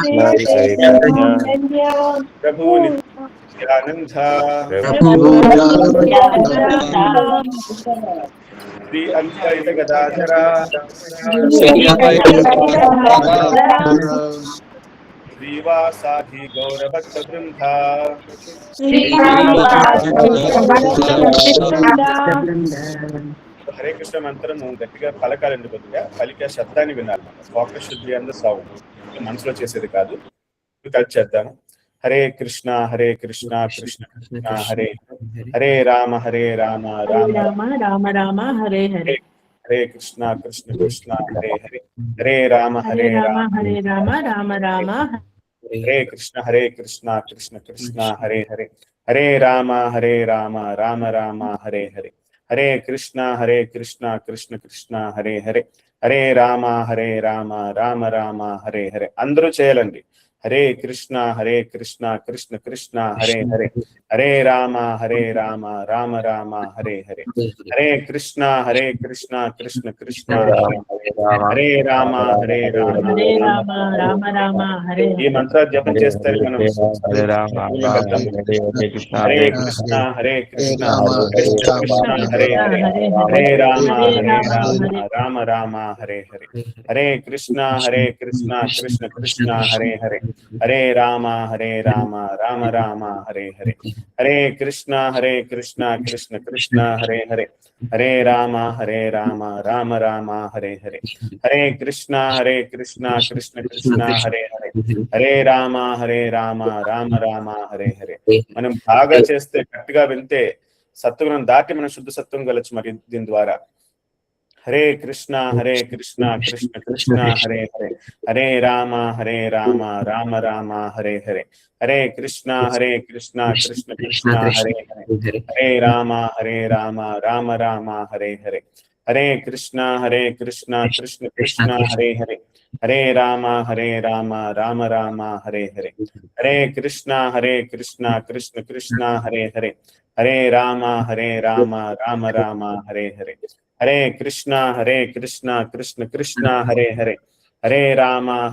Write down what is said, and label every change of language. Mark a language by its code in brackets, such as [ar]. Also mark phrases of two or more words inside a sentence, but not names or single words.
[te] ప్రభు నిత్యానంద శ్రీ అద్వైత గదాధర శ్రీవాసాది గౌరభక్త బృంద హరే కృష్ణ మంత్రము గట్టిగా పలకాలండి, కొద్దిగా పలికే శబ్దాన్ని వినాలి. ఫోకస్ శుద్ధి [en] and sound [te] మనసులో చేసేది కాదు. కలిసి చేద్దాము. హరే కృష్ణ కృష్ణ కృష్ణ హరే హరే రామ రామ రామ రామ హరే హరే హరే కృష్ణ కృష్ణ కృష్ణ హరే హరే హరే రామ రామ రామ రామ హరే కృష్ణ కృష్ణ కృష్ణ హరే హరే హరే రామ రామ రామ హరే హరే హరే కృష్ణ కృష్ణ కృష్ణ హరే హరే హరే రామ రామ రామ హరే హరే. అందరూ చేయాలండి. హరే కృష్ణ కృష్ణ కృష్ణ హరే హరే హరే రామ రామ రామ హరే హరే హరే కృష్ణ కృష్ణ కృష్ణ హరే రామ రామ రామ హరే. ఈ మంత్ర జపం చేస్తే మనం హరే కృష్ణ కృష్ణ కృష్ణ హరే హరే హరే రామ రామ రామ హరే హరే హరే కృష్ణ కృష్ణ కృష్ణ హరే హరే హరే రామ రామ రామ హరే హరే హరే కృష్ణ కృష్ణ కృష్ణ హరే హరే హరే రామ రామ రామ హరే హరే హరే కృష్ణ కృష్ణ కృష్ణ హరే హరే హరే రామ రామ రామ హరే హరే. మనం బాగా చేస్తే, గట్టిగా వెళ్తే సత్వగుణం దాటి మనం శుద్ధ సత్వం కలచ్చు మరి దీని ద్వారా. హరే కృష్ణ కృష్ణ కృష్ణ హరే హరే హరే రామ రామ రామ హరే హరే హరే కృష్ణ కృష్ణ కృష్ణ హరే హరే హరే రామ రామ రామ హరే హరే హరే కృష్ణ కృష్ణ కృష్ణ హరే హరే హరే రామ రామ రామ హరే హరే హరే కృష్ణ కృష్ణ కృష్ణ హరే హరే హరే రామ రామ రామ హరే హరే హరే కృష్ణ కృష్ణ కృష్ణ హరే హరే హరే రామ